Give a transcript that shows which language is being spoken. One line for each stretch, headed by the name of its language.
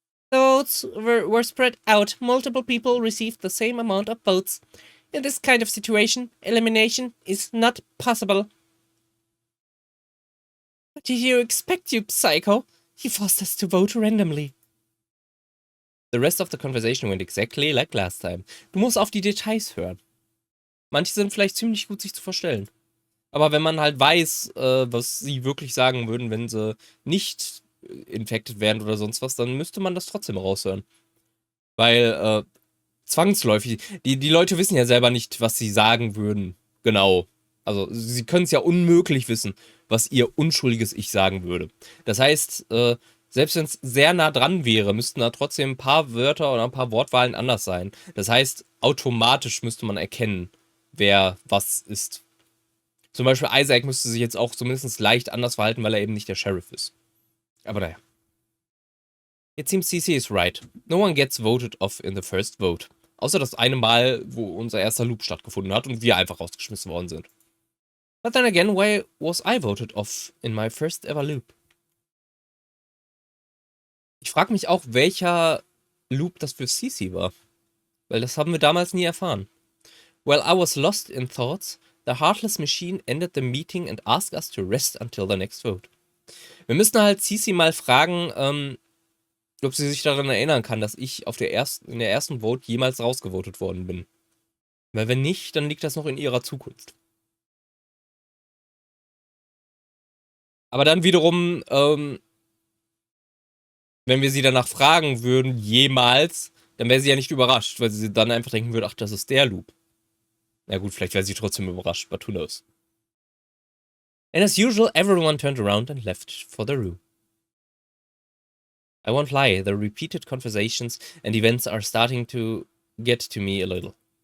English: The votes were spread out. Multiple people received the same amount of votes. In this kind of situation, elimination is not possible. What did you expect, you psycho? You forced us to vote randomly. The rest of the conversation went exactly like last time.
German: Du musst auf die Details hören. Manche sind vielleicht ziemlich gut sich zu verstellen. Aber wenn man halt weiß, was sie wirklich sagen würden, wenn sie nicht infected werden oder sonst was, dann müsste man das trotzdem raushören. Weil, zwangsläufig, die Leute wissen ja selber nicht, was sie sagen würden. Genau. Also, sie können es ja unmöglich wissen, was ihr unschuldiges Ich sagen würde. Das heißt, selbst wenn es sehr nah dran wäre, müssten da trotzdem ein paar Wörter oder ein paar Wortwahlen anders sein. Das heißt, automatisch müsste man erkennen, wer was ist. Zum Beispiel Isaac müsste sich jetzt auch zumindest leicht anders verhalten, weil er eben nicht der Sheriff ist. Aber naja.
English: It seems CC is right. No one gets voted off in the first vote.
German: Außer das eine Mal, wo unser erster Loop stattgefunden hat und wir einfach rausgeschmissen worden sind.
English: But then again, why was I voted off in my first ever loop?
German: Ich frage mich auch, welcher Loop das für CC war. Weil das haben wir damals nie erfahren.
English: While I was lost in thoughts, the heartless machine ended the meeting and asked us to rest until the next vote.
German: Wir müssen halt CC mal fragen, ob sie sich daran erinnern kann, dass ich in der ersten Vote jemals rausgevotet worden bin. Weil wenn nicht, dann liegt das noch in ihrer Zukunft. Aber dann wiederum, wenn wir sie danach fragen würden, jemals, dann wäre sie ja nicht überrascht, weil sie dann einfach denken würde, ach, das ist der Loop. Na gut, vielleicht wäre sie trotzdem überrascht,
English: but who knows. And as usual, everyone turned around and left for the room. I won't lie, the repeated conversations and events are starting to get to me a little.